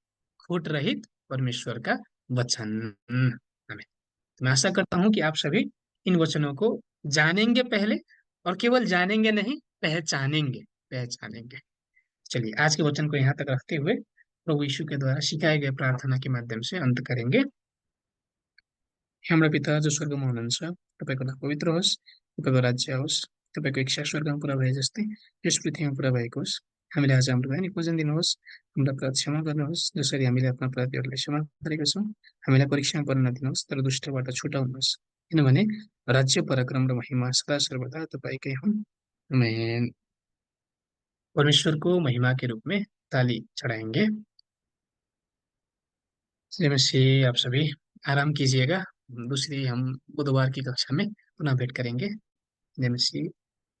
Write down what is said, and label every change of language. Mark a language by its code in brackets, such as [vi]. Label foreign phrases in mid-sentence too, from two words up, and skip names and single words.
[hi] खोट रहित परमेश्वर का वचन। हमें तो मैं आशा करता हूं कि आप सभी इन वचनों को जानेंगे पहले, और केवल जानेंगे नहीं, पहचानेंगे। पहचानेंगे। चलिए आज के वचन को यहाँ तक रखते हुए प्रभु यीशु के द्वारा सिखाए गए प्रार्थना के माध्यम से अंत करेंगे। [ne] हाम्रा पिता जो स्वर्गमा हुनुहुन्छ, तपाईँको नाम पवित्र होस्, तपाईँको राज्य आओस्, तपाईँको इच्छा स्वर्गमा पुरा भए जस्तै यस पृथ्वीमा पुरा भएको होस्। हामीले आज हाम्रो दैनिक भोजन दिनुहोस्, हाम्रा अपराध क्षमा गर्नुहोस् जसरी हामीले आफ्ना अपराधीहरूलाई क्षमा गरेका छौँ। हामीलाई परीक्षामा पर्न नदिनुहोस् तर दुष्टबाट छुटाउनुहोस्, किनभने राज्य पराक्रम र महिमा सदा सर्वदा तपाईँकै हुन्। आमेन। [hi] परमेश्वर को महिमा के रूप में ताली चढ़ाएंगे। जय मसीह। आप सभी आराम कीजिएगा। दूसरी हम बुधवार की कक्षा में पुनः भेंट करेंगे। जय मसीह।